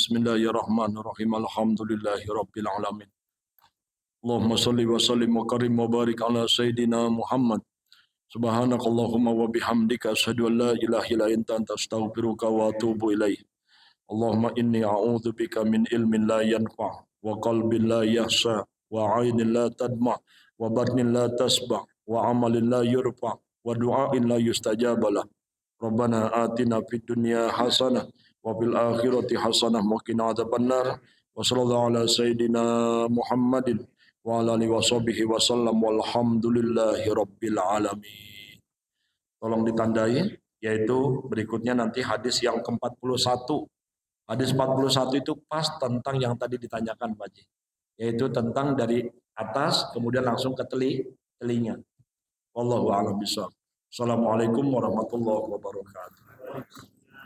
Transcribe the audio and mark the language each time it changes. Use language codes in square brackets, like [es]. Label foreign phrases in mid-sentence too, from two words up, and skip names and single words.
[ar] بسم الله الرحمن الرحيم. الحمد لله رب العالمين. اللهم صل وسلم وكرم وبارك على سيدنا محمد. سبحانك اللهم وبحمدك أشهد أن لا إله إلا أنت أستغفرك وأتوب إليك. اللهم إني أعوذ بك من علم لا ينفع وقلب لا يخشع وعين لا تدمع وبطن لا يشبع وعمل لا يرفع ودعاء لا يستجاب له. ربنا آتنا في الدنيا حسنة وفي الآخرة حسنة وقنا عذاب النار. وصلى الله على سيدنا محمد وعلى آله وصحبه وسلم والحمد لله رب العالمين. [id] Tolong ditandai, yaitu berikutnya nanti hadis yang ke-41. Hadis 41 itu pas tentang yang tadi ditanyakan Pak Haji, yaitu tentang dari atas kemudian langsung ke telinga. [ar] والله أعلم بالصواب. السلام عليكم ورحمة الله وبركاته.